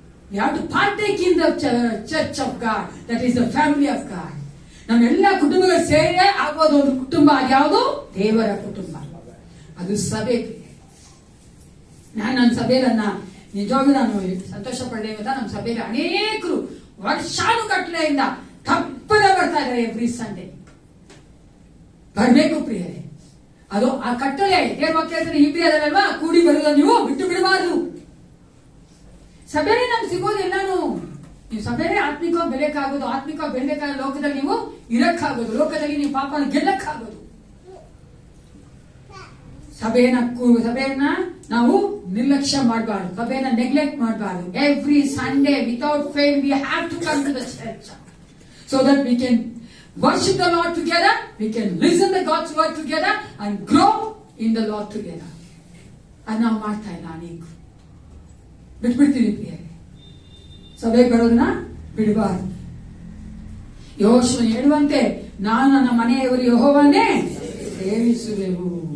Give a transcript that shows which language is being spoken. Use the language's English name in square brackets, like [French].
[English] We have to partake in the church of God, that is the family of God. [Kannada] ನಮ್ಮೆಲ್ಲ ಕುಟುಂಬಗಳು ಸೇರಿ ಆಗೋದು ಒಂದು ಕುಟುಂಬ. ಯಾವುದು? ದೇವರ ಕುಟುಂಬ, ಅದು ಸಭೆ. ನನ್ನ ಸಭೆಯನ್ನ ನಿಜವಾಗ್ಲೂ ನಾನು ಸಂತೋಷ ಪಡ್ಡೆ ಅಂತ. ನಮ್ಮ ಸಭೆಯಲ್ಲಿ ಅನೇಕರು ವರ್ಷಾನುಗಟ್ಟಲೆಯಿಂದ ತಪ್ಪದೆ ಬರ್ತಾ ಇದ್ದಾರೆ. [English] every Sunday [Kannada] ಬರ್ಬೇಕು ಪ್ರಿಯರೇ. ಅದು ಆ ಕಟ್ಟಲೆ ದೇವ್ರ ವಾಕ್ಯ ಇಬ್ರಿಯದಲ್ವಾ, ಕೂಡಿ ಬರುವುದ ನೀವು ಬಿಟ್ಟು ಬಿಡಬಾರ್ದು. ಸಭೆನೇ ನಮ್ಗೆ ಸಿಗೋದು ಎಲ್ಲಾನು. ನೀವು ಸಭೆನೇ ಆತ್ಮಿಕವಾಗಿ ಬೆಳೆಯಕ್ಕಾಗೋದು, ಆತ್ಮಿಕವಾಗಿ ಬೆಳೆಬೇಕಾದ ಲೋಕದಲ್ಲಿ ನೀವು ಇರಕ್ಕಾಗೋದು, ಲೋಕದಲ್ಲಿ ನೀವು ಪಾಪನ ಗೆಲ್ಲಕ್ಕಾಗೋದು. ಸಭೆಯನ್ನ ನಾವು ನಿರ್ಲಕ್ಷ್ಯ ಮಾಡಬಾರ್ದು, ಸಭೆಯನ್ನ ನೆಗ್ಲೆಕ್ಟ್ ಮಾಡಬಾರ್ದು. [English] Every Sunday without fail we have to come to the church so that we can worship the Lord together, we can listen to God's word together and grow in the Lord together. [Kannada] ಅದು ನಾವು ಮಾಡ್ತಾ ಇಲ್ಲ. ಅನೇಕ ಬಿಟ್ಬಿಡ್ತೀವಿ ಪ್ರಿಯರೇ, ಸಭೆಗೆ ಬರೋದನ್ನ ಬಿಡಬಾರ್ದು. ಯೆಹೋಶುವ ಹೇಳುವಂತೆ, ನಾನು ನನ್ನ ಮನೆಯವರು ಯೆಹೋವನ್ನೇ ಸೇವಿಸುವೆವು.